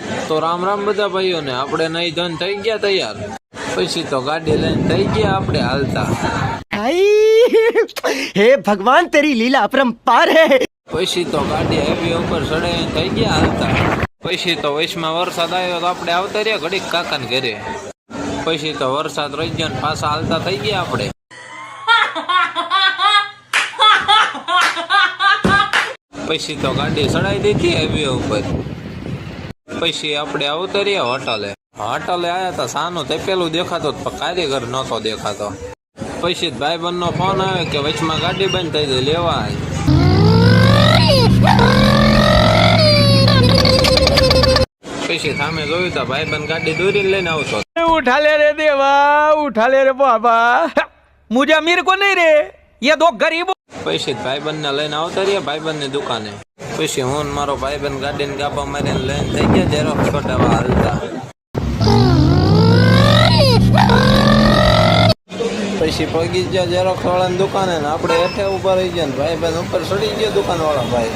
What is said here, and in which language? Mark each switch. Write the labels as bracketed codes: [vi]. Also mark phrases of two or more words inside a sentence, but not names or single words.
[gu] તો રામ રામ બધા ભાઈઓને, આપણે નહીં ધન થઈ ગયા તૈયાર, પછી તો ગાડી લઈને થઈ ગયા આપણે હાલતા। [hi] हे भगवान तेरी लीला अपरंपार है। [gu] પછી તો ગાડી હાઈવે ઉપર ચડાઈને થઈ ગયા હાલતા। પછી તો વચમાં વરસાદ આવ્યો તો આપણે આવતા રહ્યા ઘડીક કાકાને ઘરે। પછી તો વરસાદ રહી ગયો ને પાછા હાલતા થઈ ગયા આપણે। પછી તો ગાડી ચડાવી દીધી હાઈવે ઉપર। પછી આપણે આવતા રહ્યા હોટલે આયા હતા, સાનું તપેલું દેખાતો પણ કારીગર નહોતો દેખાતો। પછી ભાઈબંધ નો ફોન આવે કે વચમાં ગાડી બંધ થઈ ગઈ, લેવા આવી। પછી સામે જોયું તો ભાઈબંધ ગાડી દોરીને લઈને આવતો। [hi] उठा ले रे देवा, उठा ले रे बाबा, मुझे अमीर को नहीं रे, ये दो गरीबों। [gu] પછી ભાઈબંધ ને લઈને આવતા રહ્યા ભાઈબંધ ની દુકાને। પછી હું ને મારો ભાઈબંધ ગાડીને ગાભા મારીને લઈને થઈ ગયા ઝેરોક્ષ કઢાવવા હાલતા। પછી પગી ગયા ઝેરોક્ષ વાળાની દુકાને ને આપણે હેઠે ઉભા રહી ગયા ને ભાઈબંધ ઉપર ચડી ગયા દુકાન વાળા ભાઈ।